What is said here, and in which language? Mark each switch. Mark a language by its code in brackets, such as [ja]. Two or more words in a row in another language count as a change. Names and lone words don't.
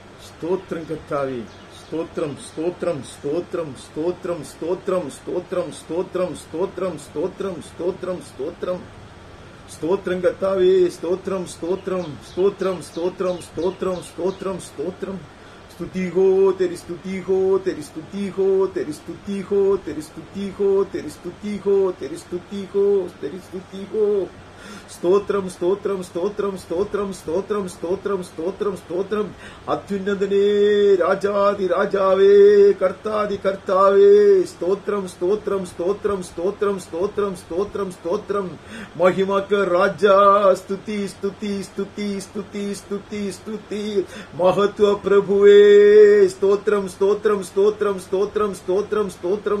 [ml] സ്തോത്രം കർത്താവേ, സ്തോത്രം സ്തോത്രം സ്തോത്രം സ്തോത്രം സ്തോത്രം സ്തോത്രം സ്തോത്രം സ്തോത്രം സ്തോത്രം സ്തോത്രം സ്തോത്രം സ്തോത്രം കർത്താവേ, സ്തോത്രം സ്തോത്രം സ്തോത്രം സ്തോത്രം സ്തോത്രം സ്തോത്രം സ്തോത്രം [hi] स्तुति हो तेरी स्तुति हो तेरी स्तुति हो तेरी स्तुति हो तेरी स्तुति हो तेरी स्तुति हो तेरी स्तुति हो तेरी स्तुति हो [ml] സ്തോത്രം സ്തോത്രം സ്തോത്രം സ്തോത്രം സ്തോത്രം സ്തോത്രം സ്തോത്രം സ്തോത്രം അത്യുന്നതനേ രാജാതി രാജാവേ കർത്താതി കർത്താവേ സ്തോത്രം സ്തോത്രം സ്തോത്രം സ്തോത്രം സ്തോത്രം സ്തോത്രം സ്തോത്രം മഹിമക്ക് രാജ സ്തുതി സ്തുതി സ്തുതി സ്തുതി സ്തുതി സ്തുതി മഹത്വ പ്രഭുവേ സ്തോത്രം സ്തോത്രം സ്തോത്രം സ്തോത്രം സ്തോത്രം സ്തോത്രം